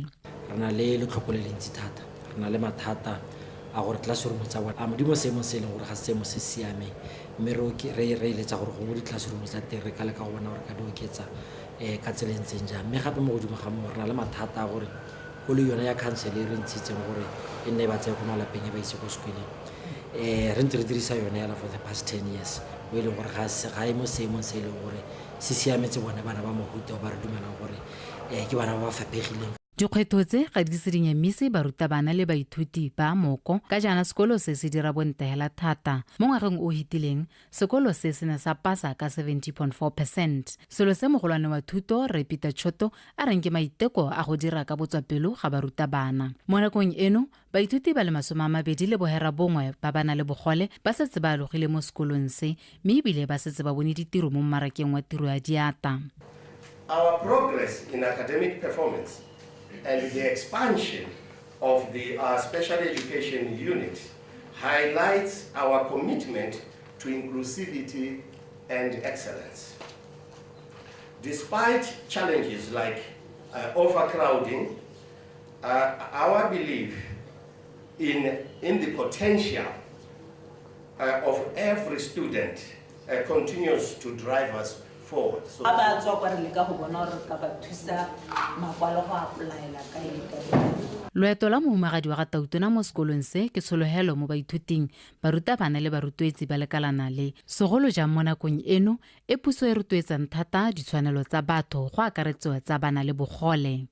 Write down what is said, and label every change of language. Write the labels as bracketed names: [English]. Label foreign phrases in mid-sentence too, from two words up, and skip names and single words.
[Tswana] Re na le letlhoko le lentsi thata re na le mathata a gore classroom tsa bona a modimo seemo se leng gore ga seemo se siame mme re eletsa gore go mo di-classroom tsa teng re ka leka go bona gore ka di oketsa ka tsela e ntseng jang mme gape mo godimo ga mo re na le mathata a gore go le yona ya council e re ntshitseng gore e nne ba tseye ko malapeng e ba ise go sekoleng re ntse re dirisa yone yala [English] for the past 10 years [Tswana] mo e leng gore ga e mo seemong se e leng gore se siametse bone bana ba mohuta o ba re dumelang gore ke bana ba ba fapegileng. Dikgwetlho tse ga di se dinyemise barutabana le baithuti ba moko ka jaana sekolo se se dira bontegela thata mo ngwageng o hitileng sekolo se se ne sa pasa ka 70.4%. Selo se mogolwane wa thuto re Peter Choto a reng ke maiteko a go dira ka botswapelo ga barutabana. Mo nakong eno baithuti ba le 21 ba bana le bogole ba setse ba alogile mo sekolong se mme ebile ba setse ba bone ditiro mo mmarakeng wa tiro ya diata. [English] Our progress in academic performance and the expansion of the special education unit highlights our commitment to inclusivity and excellence. Despite challenges like overcrowding, our belief in the potential of every student continues to drive us forward. So, [Tswana] loeto la mohumagadi wa ga Tautona mo sekolong se ke tsholohelo mo baithuting barutabana le barutwetsi ba lekalana le segolo jang mo nakong eno e puso e rotloetsang thata ditshwanelo tsa batho go akaretso tsa bana le bogole.